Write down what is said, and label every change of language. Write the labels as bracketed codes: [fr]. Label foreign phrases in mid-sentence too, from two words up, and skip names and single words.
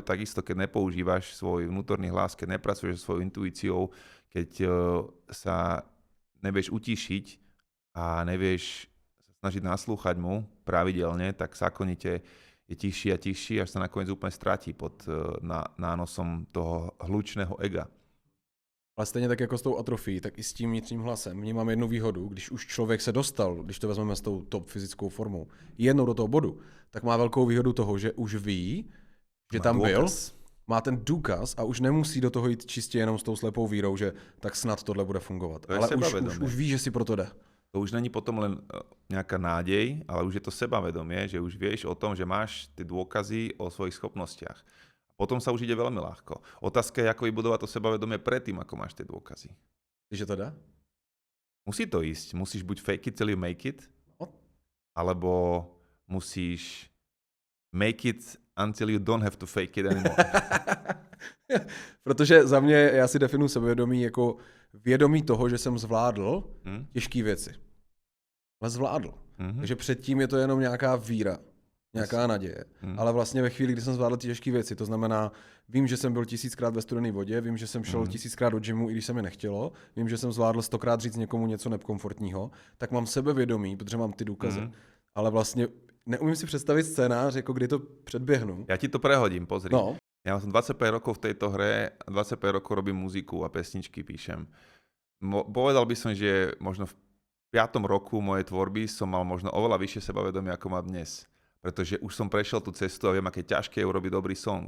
[sk] Takisto, keď nepoužívaš svoj vnútorný hlas, keď nepracuješ so svojou intuíciou, keď sa nevieš utišiť a nevieš sa snažiť naslúchať mu pravidelne, tak zákonite je tichší a tichší, až sa nakoniec úplne stratí pod nánosom toho hlučného ega. [cs] Ale stejně tak jako s tou atrofií, tak i s tím vnitřním hlasem. Vnímám jednu výhodu, když už člověk se dostal, když to vezmeme s tou top fyzickou formou, jednou do toho bodu, tak má velkou výhodu toho, že už ví, že tam byl, má ten důkaz a už nemusí do toho jít čistě jenom s tou slepou vírou, že tak snad tohle bude fungovat. To ale už ví, že si pro to jde. [sk] To už není potom len nejaká nádej, ale už je to sebavedomie, že už vieš o tom, že máš tie dôkazy o svojich schopnostiach. Potom sa už ide veľmi ľahko. Otázka je, ako vybudovať to sebavedomie predtým, ako máš tie dôkazy. Že to dá? Musí to ísť. Musíš buď [en] fake it till you make it, [sk] alebo musíš [en] make it until you don't have to fake it anymore. [cs] Protože za mě, já si definuji sebevědomí jako vědomí toho, že jsem zvládl těžké věci. Ale zvládl. Takže předtím je to jenom nějaká víra. Nějaká naděje. Ale vlastně ve chvíli, kdy jsem zvládl ty těžké věci, to znamená, vím, že jsem byl 1000krát ve studené vodě, vím, že jsem šel 1000krát do gymu, i když se mi nechtělo, vím, že jsem zvládl 100krát říct někomu něco nekomfortního, tak mám sebevědomí, protože mám ty důkazy. Ale vlastně neumím si představit scénář, jako kdy to předběhnu. [sk] Ja ti to prehodím, pozri. No. Ja som 25 rokov v tejto hre, 25 rokov robím muziku a pesničky píšem. Povedal by som, že možno v 5. roku mojej tvorby som mal možno oveľa vyššie sebavedomie, ako mám dnes. Pretože už som prešiel tú cestu a viem, aké ťažké je urobiť dobrý song.